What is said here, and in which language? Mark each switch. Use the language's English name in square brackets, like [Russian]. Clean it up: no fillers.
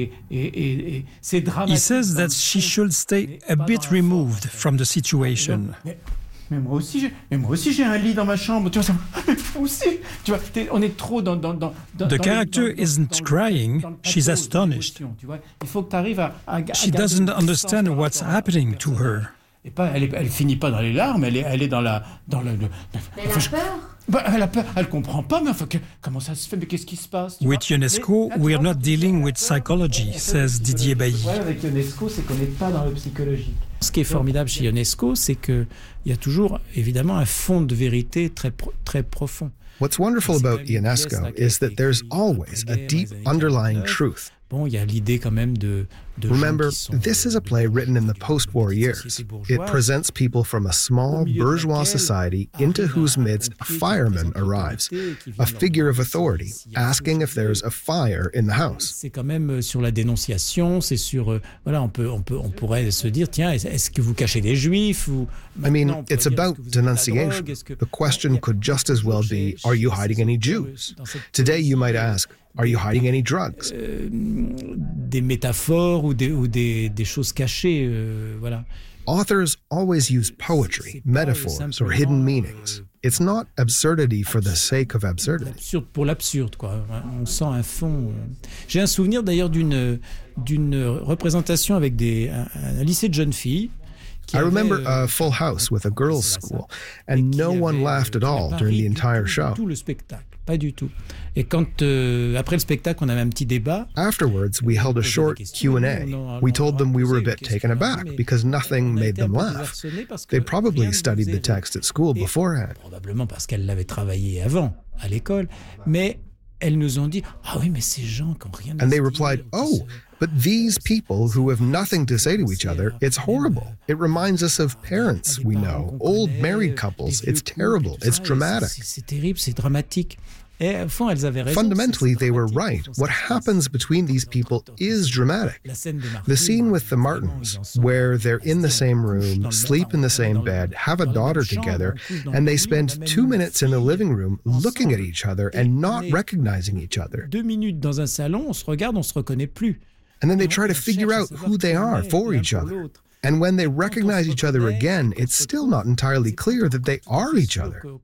[English] He says that she should stay a bit removed from the situation. [French] Mais moi aussi j'ai un lit dans ma chambre, tu vois, ça me fout aussi, tu vois, on est trop dans [English] The character isn't crying, she's astonished. [French] Il faut que tu arrives à [English] She doesn't understand what's happening to her. [French] Et pas elle finit pas dans les larmes, elle est dans la Mais enfin, elle a peur. Bah, elle a peur, elle comprend pas, mais enfin, comment ça se fait, mais qu'est-ce qui se passe? [English] With UNESCO, we are not dealing with psychology, says Didier Bailly. [French] Ouais, avec UNESCO, c'est qu'on n'est pas dans le psychologique. Ce qui est formidable chez UNESCO, c'est qu'il y a toujours, évidemment, un fond de vérité très, très profond. [English] What's wonderful about UNESCO is that there's always a deep underlying truth. [French] Bon, il y a l'idée quand même de [English] Remember, [French] gens qui sont [English] this is a play written in the post-war years. It presents people from a small bourgeois society into whose midst a fireman arrives, a figure of authority, asking if there's a fire in the house. [French] C'est quand même sur la dénonciation, c'est sur voilà, on pourrait se dire tiens, est-ce que vous cachez des juifs ou [English] I mean, it's about denunciation. The question could just as well be are you hiding any Jews? Today you might ask Are you hiding any drugs? [French] Des métaphores ou des choses cachées, voilà. [English] Authors always use poetry, metaphors, or hidden meanings. It's not absurdity for the sake of absurdity. [French] Absurde pour l'absurde, quoi. On sent un fond. J'ai un souvenir d'ailleurs d'une représentation avec un lycée de jeunes filles [English] I remember a full house with a girls' school, and no one laughed at all during the entire show. [French] Pas du tout. Et quand après le spectacle, on avait un petit débat. [English] Afterwards, we held a short Q&A. We told them we were a bit taken aback because nothing made them laugh. They probably studied the text at school beforehand. [French] Probablement parce qu'elles l'avaient travaillé avant à l'école. Mais elles nous ont dit, ah oui, mais ces gens qui ont rien. [English] And they replied, oh, but these people who have nothing to say to each other, it's horrible. It reminds us of parents we know, old married couples. It's terrible. It's dramatic. [French] C'est terrible, c'est dramatique. Et au fond, elles avaient raison. [English] Fundamentally, they were right. What happens between these people is dramatic. The scene with the Martins, where they're in the same room, sleep in the same bed, have a daughter together, and they spend 2 minutes in the living room looking at each other and not recognizing each other. [French] 2 minutes dans un salon, on se regarde, on se reconnaît plus. [English] And then they try to figure out who they are for each other. And when they recognize each other again, it's still not entirely clear that they are each other.